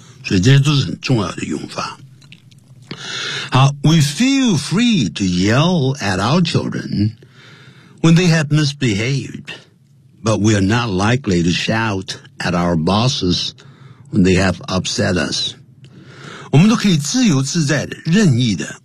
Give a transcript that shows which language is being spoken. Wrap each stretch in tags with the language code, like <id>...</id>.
<zh>所以这些都是很重要的用法。</zh> <en>好， We feel free to yell at our children when they have misbehaved, but we are not likely to shout at our bosses when they have upset us.</en> <zh>我们都可以自由自在的，任意的。</zh>